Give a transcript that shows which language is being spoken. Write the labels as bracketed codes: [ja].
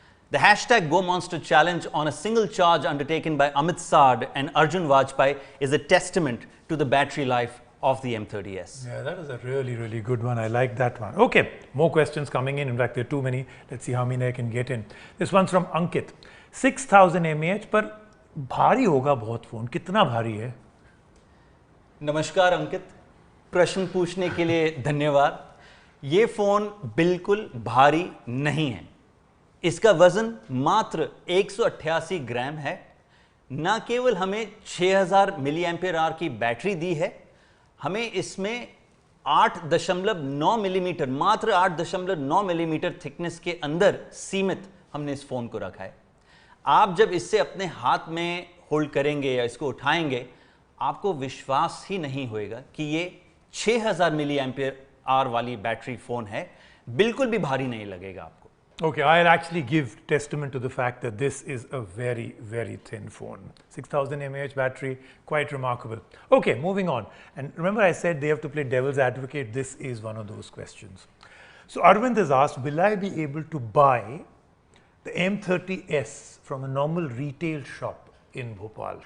[en] The hashtag GoMonster challenge on a single charge undertaken by Amit Saad and Arjun Vajpayee is a testament to the battery life of the M30s. Yeah, that is a really good one. I like that one. Okay, more questions coming in. In fact, there are too many. Let's see how many I can get in. This one's from Ankit. [hi] 6000 mAh, पर भारी होगा बहुत phone. कितना भारी है? नमस्कार अंकित, प्रश्न पूछने के लिए धन्यवाद. ये फोन बिल्कुल भारी नहीं है. इसका वजन मात्र 188 ग्राम है. न केवल हमें 6000 मिली एम्पियर आवर की बैटरी दी है, हमें इसमें 8.9 मिलीमीटर, मात्र 8.9 मिलीमीटर थिकनेस के अंदर सीमित हमने इस फोन को रखा है. आप जब इससे अपने हाथ में होल्ड करेंगे या इसको उठाएंगे, आपको विश्वास ही नहीं होएगा कि ये 6000 मिली एम्पियर आवर वाली बैटरी फोन है. बिल्कुल भी भारी नहीं लगेगा आपको. [en] Okay, I'll actually give testament to the fact that this is a very thin phone. 6000 mAh battery, quite remarkable. Okay, moving on. And remember I said they have to play devil's advocate. This is one of those questions. So Arvind has asked, will I be able to buy the M30s from a normal retail shop in Bhopal?